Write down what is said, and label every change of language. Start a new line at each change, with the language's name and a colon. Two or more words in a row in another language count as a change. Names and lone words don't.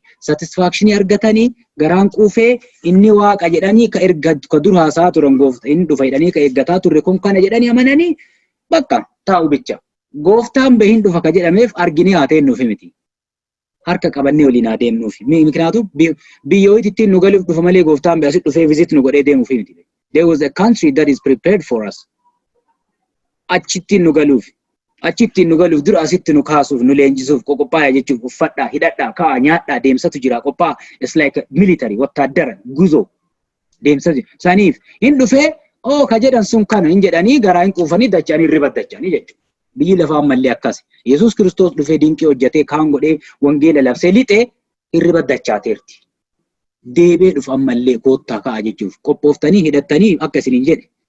Oromo: Satisfaakshinii argatanii garaan quufee inni Waaqa jedhanii ka dur haasaa turan gooftaa inni dhufa jedhanii ka eeggataa turre kun kana jedhanii amananii bakka taa'u bicha. Gooftaan bahin dhufa ka jedhameef arginee haa teennuufi miti. Harka qabannee waliin haa deemnuufi. Mikinaatu biyyooti ittiin nu galuuf dhufa malee gooftaan bahin dhufee visit nu godhee deemuufi miti.
English: There was a country that is prepared for us.
Oromo: Achittiin nu galuuf. Achittiin nu galuuf dura asitti nu kaasuuf nu leenjisuuf qophaa'aa jechuuf uffadhaa hidhadhaa kaa'aa nyaadhaa deemsatu jira qophaa'aa.
English: It's like military
Oromo: wattaaddara guzoo deemsa jira. Saniif hin dhufee ka jedhan sun kana hin jedhanii garaa hin quufanii dachanii ribaddachanii jechuudha. Biyyi lafaa ammallee akkas. Yesuus Kiristoos dhufee dinqii hojjetee kaan godhee wangeela labsee lixee hin ribaddachaateerti. Deebee dhufa ammallee koottaa ka'a jechuuf qophooftanii hidhattanii akka isiniin jedhe.